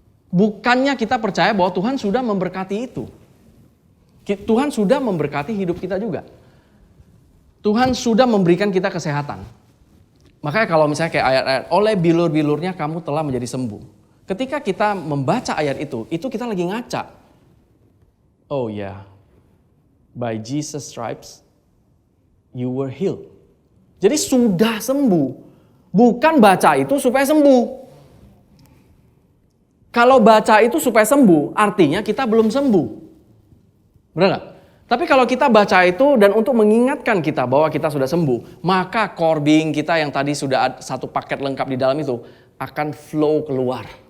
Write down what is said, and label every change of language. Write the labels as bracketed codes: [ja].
[id] Bukannya kita percaya bahwa Tuhan sudah memberkati itu. Tuhan sudah memberkati hidup kita juga. Tuhan sudah memberikan kita kesehatan. Makanya kalau misalnya kayak ayat-ayat, oleh bilur-bilurnya kamu telah menjadi sembuh. Ketika kita membaca ayat itu kita lagi ngaca. [en] Oh ya, by Jesus' stripes you were healed. [id] Jadi sudah sembuh. Bukan baca itu supaya sembuh. Kalau baca itu supaya sembuh, artinya kita belum sembuh. Benar gak? Tapi kalau kita baca itu dan untuk mengingatkan kita bahwa kita sudah sembuh, maka core being kita yang tadi sudah satu paket lengkap di dalam itu akan flow keluar.